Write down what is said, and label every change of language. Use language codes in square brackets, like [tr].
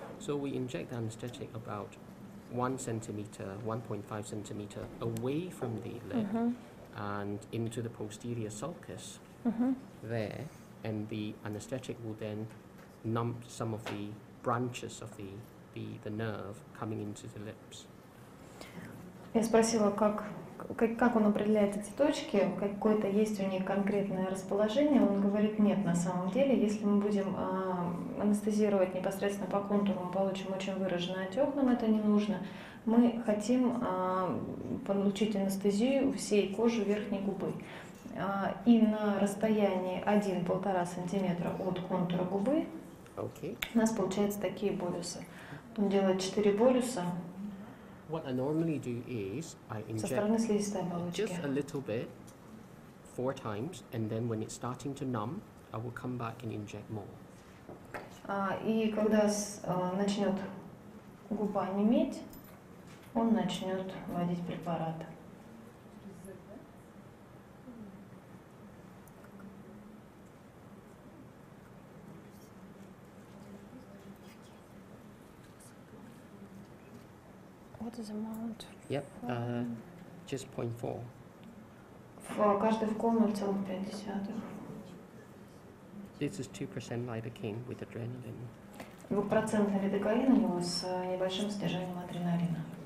[en] So we inject anesthetic about 1 centimeter, 1.5 centimeter away from the lip and into the posterior sulcus there, and the anesthetic will then numb some of the branches of the nerve coming into the lips. [ru] Я спросила, как он определяет эти точки, какое-то есть у них конкретное расположение. Он говорит, нет, на самом деле, если мы будем анестезировать непосредственно по контуру, мы получим очень выраженный отек, нам это не нужно. Мы хотим получить анестезию всей кожи верхней губы. И на расстоянии 1-1,5 сантиметра от контура губы у нас получаются такие болюсы. Он делает 4 болюса. [en] What I normally do is I [ru] Со [en] inject [ru] стороны слизистой оболочки. [en] just a little bit 4 times, and then when it's starting to numb, I will come back and inject more. [ru] И когда начнет губа неметь, он начнет вводить препарат. [en] What is amount? Yep, just 0.4. [ru] Каждый вкол 0,5. [en] This is 2% lidocaine with adrenaline. [ru] 2% лидокаин у него с небольшим содержанием адреналина.